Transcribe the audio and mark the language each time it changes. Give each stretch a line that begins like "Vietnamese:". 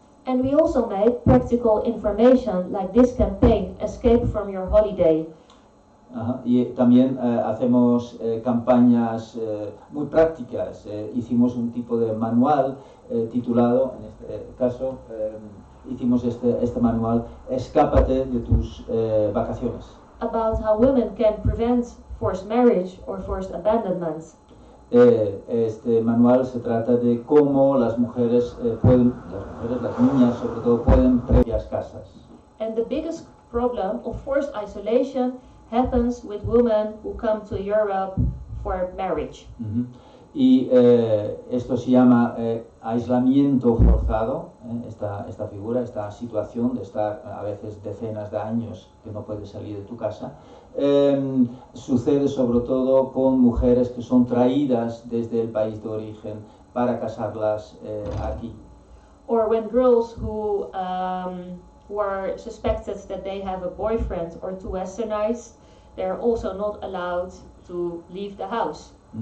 English: And we also made practical information like this campaign, Escape from Your Holiday.
Spanish: Y también hacemos campañas muy prácticas. Hicimos un tipo de manual titulado, en este caso, hicimos este manual, Escápate de tus vacaciones.
English: About how women can prevent forced marriage or forced abandonment.
Spanish: Este manual se trata de cómo las mujeres, las niñas sobre todo, pueden previas casas.
English: And the biggest problem of forced isolation happens with women who come to Europe for marriage.
Spanish: Y esto se llama aislamiento forzado, esta figura, esta situación de estar a veces decenas de años que no puedes salir de tu casa. Sucede sobre todo con mujeres que son traídas desde el país de origen para casarlas aquí.
English: Or when girls who are suspected that they have a boyfriend or too westernized, they're also not allowed to leave the house.